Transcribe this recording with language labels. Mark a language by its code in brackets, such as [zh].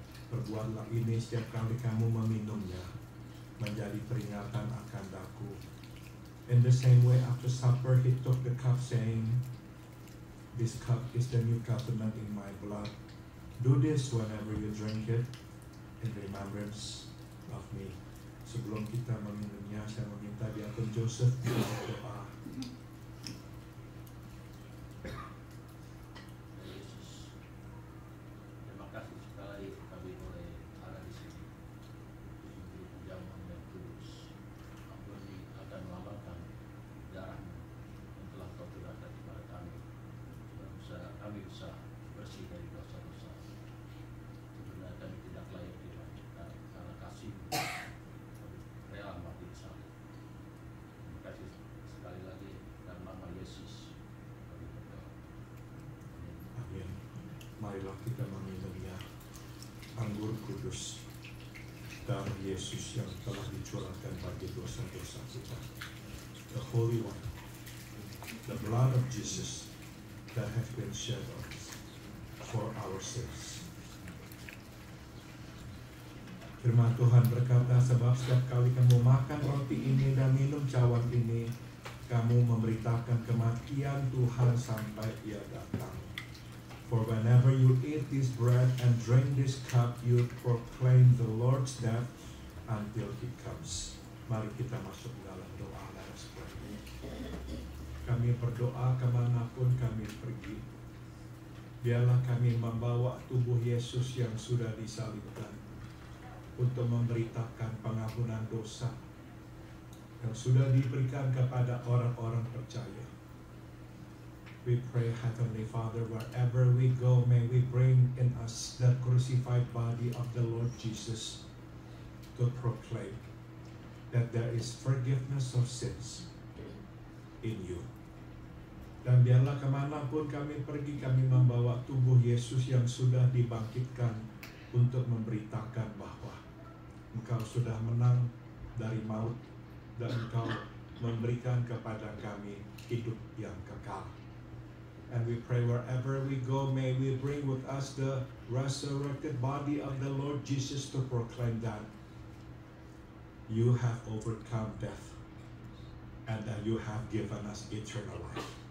[id] Perbuatlah ini setiap kali kamu meminumnya, menjadi peringatan akan Aku. [en] In the same way, after supper, He took the cup, saying, this cup is the new covenant in my blood. Do this whenever you drink it, in remembrance of me. [id] Sebelum kita meminumnya, saya meminta Diakon Joseph berdoa. Yesus, terima kasih sekali kami boleh ada di sini untuk perjamuan yang kudus. Kami akan melambangkan darah-Mu yang telah Kau curahkan kepada kami, supaya kami bisa bersih dari dosa-dosa. Sebenarnya kami tidak layak karena kasih-Mu rela mati di salib. Terima kasih sekali lagi dalam nama Yesus kami berdoa. Amin. Amin. Marilah kita meminumnya, anggur kudus darah Yesus yang telah dicurahkan bagi dosa-dosa kita. [en] The Holy One, the blood of Jesus that has been shed on us for our sins. [id] Firman Tuhan berkata, sebab setiap kali kamu makan roti ini dan minum cawan ini, kamu memberitakan kematian Tuhan sampai Ia datang. [en] For whenever you eat this bread and drink this cup, you proclaim the Lord's death until He comes. [id] Mari kita masuk dalam doa. [en] Let us pray. [id] Kami berdoa kemanapun kami pergi. Biarlah kami membawa tubuh Yesus yang sudah disalibkan untuk memberitakan pengampunan dosa yang sudah diberikan kepada orang-orang percaya. [en] We pray, Heavenly Father, wherever we go, may we bring in us the crucified body of the Lord Jesus to proclaim that there is forgiveness of sins in you. [id] Dan biarlah kemanapun kami pergi, kami membawa tubuh Yesus yang sudah dibangkitkan untuk memberitakan bahwa Engkau sudah menang dari maut dan Engkau memberikan kepada kami hidup yang kekal. [en] And we pray wherever we go, may we bring with us the resurrected body of the Lord Jesus to proclaim that you have overcome death and that you have given us eternal life.